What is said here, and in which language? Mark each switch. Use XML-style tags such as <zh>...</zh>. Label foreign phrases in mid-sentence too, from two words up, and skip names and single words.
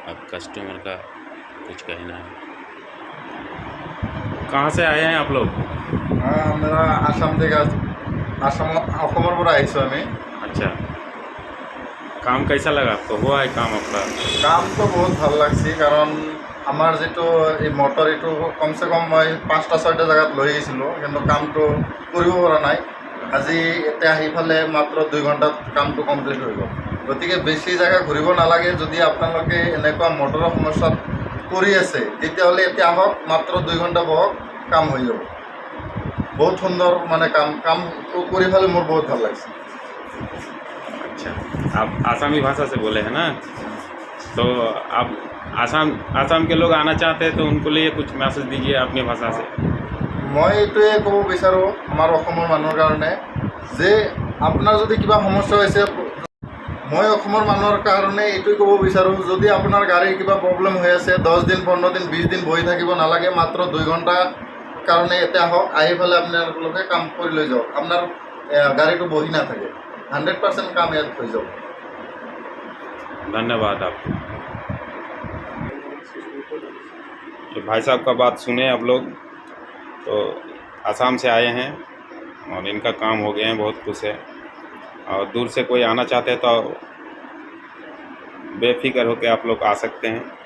<hi>कस्टमर का कुछ कहना है। कहाँ से आए हैं आप लोग?</hi> <as>मेरा आसाम থেকে অসমৰ পৰা আহিছোঁ আমি।</as> <hi>अच्छा, काम कैसा लगा आपको? हुआ है काम आपका?</hi> <as>কামটো বহুত ভাল লাগছে, কাৰণ আমাৰ যিটো এই মটৰ এইটো কমচে কম মই 5টা-6টা জেগাত লৈ আহিছিলোঁ, কিন্তু কামটো কৰিব পৰা নাই। আজি এতিয়া আহি ফালে মাত্ৰ 2 ঘণ্টাত কামটো কমপ্লিট হৈ গ'ল। গতিকে বেছি জেগা ঘূৰিব নালাগে। যদি আপোনালোকে এনেকুৱা মটৰৰ সমস্যাত পৰি আছে, তেতিয়াহ'লে এতিয়া আহক, মাত্ৰ 2 ঘণ্টা বহক, কাম হৈ যাব। বহুত সুন্দৰ মানে কামটো কৰি ফালে মোৰ বহুত ভাল লাগিছে।</as> <hi>अच्छा, आप आसामी भाषा से बोले हैं ना, तो आप आसाम के लोग आना चाहते हैं तो उनको लिए कुछ मैसेज दीजिए अपनी भाषा से।</hi> <as>মই এইটোৱে ক'ব বিচাৰোঁ আমাৰ অসমৰ মানুহৰ কাৰণে, যে আপোনাৰ যদি কিবা সমস্যা হৈছে, মই অসমৰ মানুহৰ কাৰণে এইটোৱে ক'ব বিচাৰোঁ, যদি আপোনাৰ গাড়ীৰ কিবা প্ৰব্লেম হৈ আছে, 10 দিন, 15 দিন, 20 দিন বহি থাকিব নালাগে। মাত্ৰ 2 ঘণ্টা কাৰণে এতিয়া আহক, আহি পেলাই আপোনালোকে কাম কৰি লৈ যাওক। আপোনাৰ গাড়ীটো বহি নাথাকে, 100% কাম ইয়াত হৈ যাব।</as> <hi>धन्यवाद आपको। तो भाई साहब का बात सुने आप लोग, तो आसाम से आए हैं और इनका काम हो गए हैं, बहुत खुश है। और दूर से कोई आना चाहते हैं तो बेफिक्र होकर आप लोग आ सकते हैं।</hi>